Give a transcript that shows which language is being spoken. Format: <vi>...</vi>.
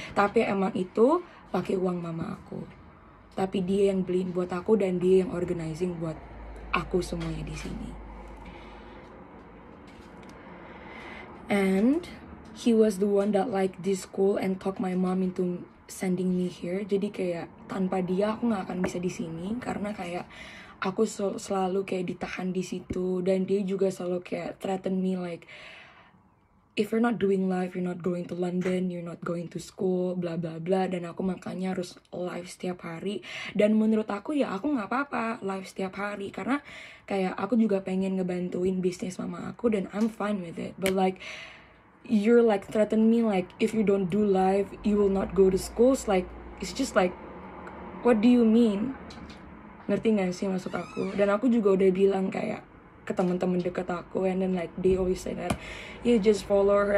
<id>Tapi emang itu pakai uang mama aku. Tapi dia yang beliin buat aku dan dia yang organizing buat aku semuanya di sini.</id> <en>And he was the one that liked this school and talked my mom into sending me here.</en> <id>Jadi kayak tanpa dia aku nggak akan bisa di sini, karena kayak aku selalu kayak ditahan di situ. Dan dia juga selalu kayak</id> <en>threaten me if you're not doing live, you're not going to London, you're not going to school, bla bla bla.</en> <id>Dan aku makanya harus live setiap hari. Dan menurut aku ya aku nggak apa-apa live setiap hari, karena kayak aku juga pengen ngebantuin bisnis mama aku dan</id> <en>I'm fine with it. But you're threaten me if you don't do live you will not go to schools. It's just what do you mean?</en> <id>Ngerti gak sih maksud aku? Dan aku juga udah bilang kayak ke teman-teman deket aku,</id> <en>and then they always say that you just follow her.</en>